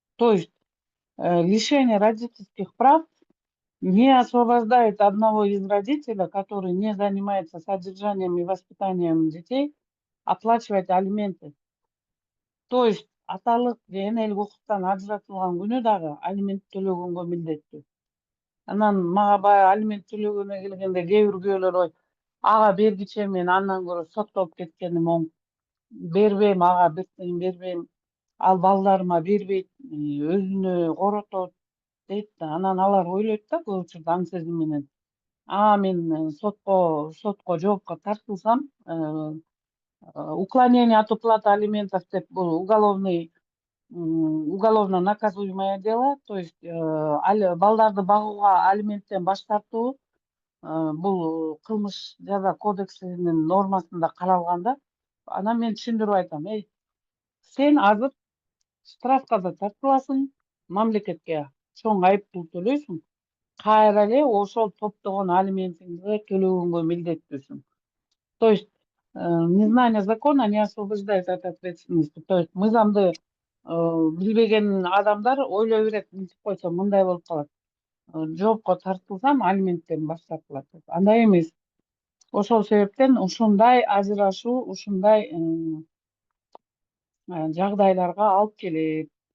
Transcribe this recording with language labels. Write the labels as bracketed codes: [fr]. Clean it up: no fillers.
[ru] То есть лишение родительских прав не освобождает одного из родителя, который не занимается содержанием и воспитанием детей, оплачивать алименты. То есть [ky] аталык же энелик укуктан ажыратылган күнү дагы алимент төлөгөнгө милдеттүү. Анан мага баягы алимент төлөгөнө келгенде кээ бир күйөөлөр ой, ага бергиче мен андан көрө соттолуп кеткеним оң. Бербейм, ага бир тыйын бербейм. Ал балдарыма бербейт, өзүнө коротот дейт да. Анан алар ойлойт да көп учурда аң сезим менен. Мен сотко жоопко тартылсам, [ru] уклонение от уплаты алиментов [ky] деп бул [ru] уголовно наказуемое дело, то есть [ky] балдарды багууга алименттен баш тартуу бул кылмыш жаза кодексинин нормасында каралган да. Анан мен түшүндүрүп айтам, сен азыр штрафка да тартыласың, мамлекетке чоң айыппул төлөйсүң, кайра эле ошол топтогон алиментиңди төлөгөнгө милдеттүүсүң. [ru] То есть незнание закона не освобождает от ответственности. То есть [ky] мыйзамды билбеген адамдар ойлой берет, мынтип койсом мындай болуп калат. Жоопко тартылсам алименттен баш тартылат деп. Андай эмес. Ошол себептен ушундай ажырашуу, ушундай жагдайларга алып келет.